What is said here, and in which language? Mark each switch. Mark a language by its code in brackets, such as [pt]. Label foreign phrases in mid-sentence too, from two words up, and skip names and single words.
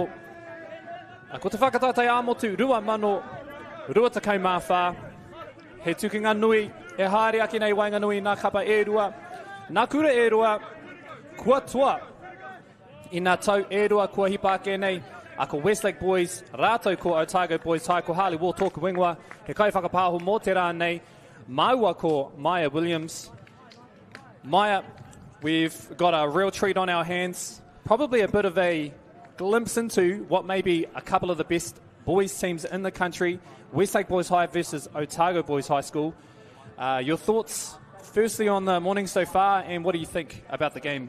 [mi] Ko te whakataitai a motu, rua mano, rua takau mawhā, he tukinga nui, e haere ake nei wainga nui nā kapa e rua, nā kura e rua, kua toa i nā tau e rua kua hipa ake nei, a ko Westlake boys, rātou ko Otago boys, tai ko Harley Wall tōku wingwa, he kai whakapāho mō te rā nei, maua ko Maya Williams. [en] Maya, we've got a real treat on our hands, probably a bit of a glimpse into what may be a couple of the best boys teams in the country, Westlake Boys High versus Otago Boys High School. Your thoughts firstly on the morning so far, and what do you think about the game?